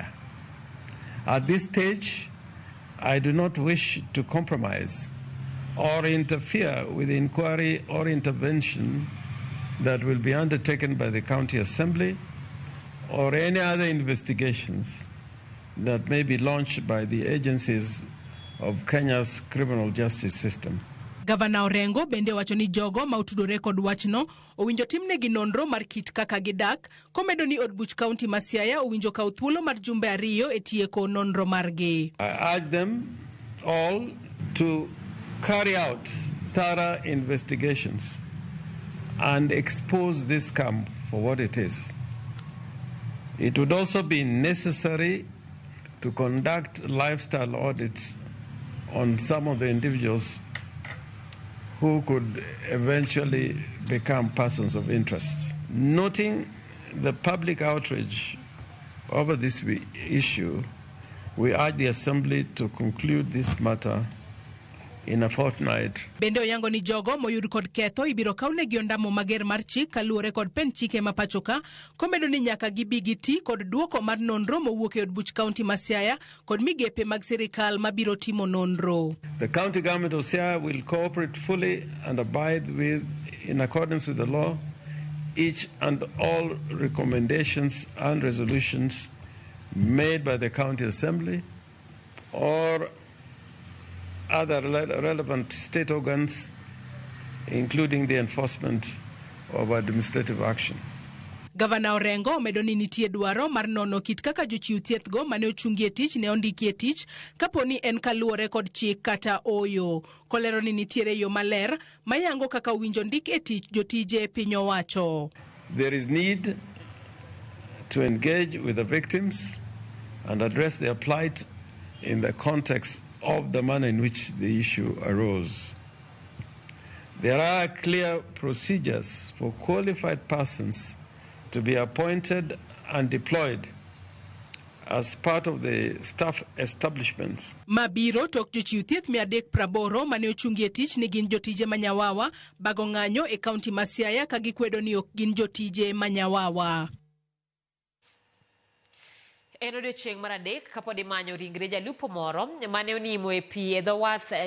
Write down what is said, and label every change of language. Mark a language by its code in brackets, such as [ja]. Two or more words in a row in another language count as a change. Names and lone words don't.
[en] At this stage, I do not wish to compromise or interfere with the inquiry or intervention that will be undertaken by the County Assembly or any other investigations that may be launched by the agencies of Kenya's criminal justice system. [luo] Gavana Orengo bende wacho ni jogo ma utudore kod wachno owinjo timnegi nonro mar kit kaka gidak, komedo ni od buch kaunti ma Siaya owinjo kaw thuolo mar jumbe 2 e tieko nonro margi. [en] I urge them all to carry out thorough investigations and expose this scam for what it is. It would also be necessary to conduct lifestyle audits on some of the individuals who could eventually become persons of interest. Noting the public outrage over this issue, we urge the Assembly to conclude this matter in a fortnight. [luo] Bende oyango ni jogo moyud kod ketho ibiro kawnegi ondamo mager mar chik kaluwore kod pen chike ma pachoka, komedo ni nyaka gibi giti kod duoko mar nonro mowuok e od buch kaunti ma Siaya kod migepe mag sirikal mabiro timo nonro. [en] The county government of Siaya will cooperate fully and abide with, in accordance with the law, each and all recommendations and resolutions made by the County Assembly or other relevant state organs, including the enforcement of administrative action. [luo] Gavana Orengo omedo ni nitie dwaro mar nono kit kaka jochiw thieth go mane ochungie tich ne ondikie tich kaponi en kaluwore kod chik kata oyo. Kolero ni nitiere yo maler mayango kaka owinjo ndik e tich jotije piny owacho. [en] There is need to engage with the victims and address their plight in the context of the manner in which the issue arose. There are clear procedures for qualified persons to be appointed and deployed as part of the staff establishments. [luo] Mabiro tok jochiw thieth 380 mane ochungie tich ni gin jotije manyawawa bago ng'anyo e kaunti ma Siaya ka gikwedo ni ok gin jotije manyawawa. En odiechieng' mar adek kapod imanyo ringre jalupo moro mane onimo e pi e dho wath